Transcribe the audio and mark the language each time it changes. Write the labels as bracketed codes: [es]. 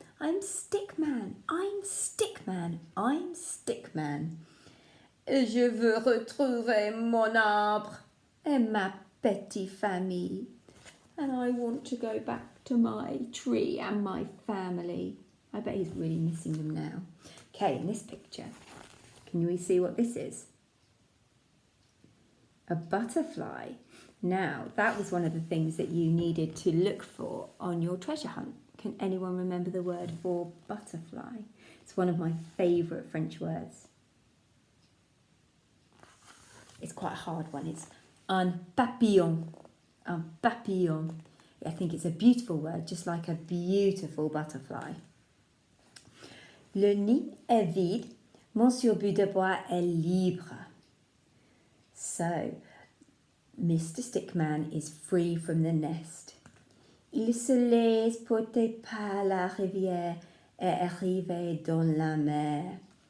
[en] I'm Stickman, I'm Stickman, I'm Stickman. [fr] Et je veux retrouver mon arbre et ma petite famille. [en] And I want to go back to my tree and my family. I bet he's really missing them now. Okay, in this picture, can we see what this is? A butterfly. Now, that was one of the things that you needed to look for on your treasure hunt. Can anyone remember the word for butterfly? It's one of my favourite French words. It's quite a hard one. It's un papillon. Un papillon. I think it's a beautiful word, just like a beautiful butterfly. [fr] Le nid est vide. Monsieur Bout de Bois est libre. [en] So, Mr. Stickman is free from the nest. [fr] Il se laisse porter par la rivière et arrive dans la mer.